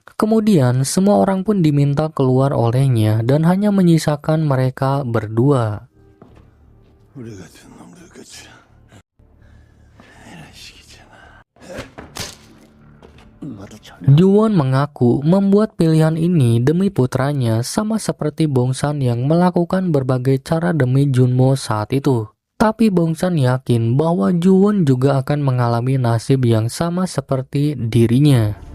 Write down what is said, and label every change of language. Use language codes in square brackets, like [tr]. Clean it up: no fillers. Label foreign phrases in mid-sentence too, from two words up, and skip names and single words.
[id] Kemudian, semua orang pun diminta keluar olehnya dan hanya menyisakan mereka berdua. [ko] 우리 같은 놈들 끝이 이런 식이잖아. [id] Ju-won mengaku membuat pilihan ini demi putranya sama seperti Bongsan yang melakukan berbagai cara demi Junmo saat itu. Tapi Bongsan yakin bahwa Ju-won juga akan mengalami nasib yang sama seperti dirinya.